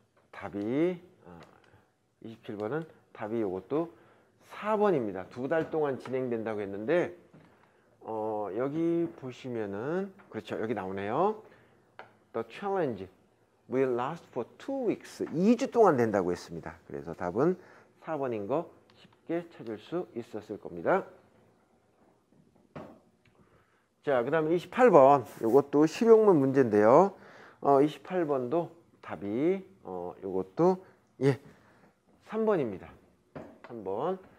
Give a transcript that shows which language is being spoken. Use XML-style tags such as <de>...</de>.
<ko>답이 27번은 답이 요것도 4번입니다. 2달 동안 진행된다고 했는데 여기 보시면은 그렇죠. 여기 나오네요.</ko> <en>The challenge will last for 2 weeks.</en> <ko>2주 동안 된다고 했습니다. 그래서 답은 4번인 거 쉽게 찾을 수 있었을 겁니다. 자, 그 다음에 28번. 이것도 실용문 문제인데요. 28번도 답이 이것도 3번입니다. 3번.</ko>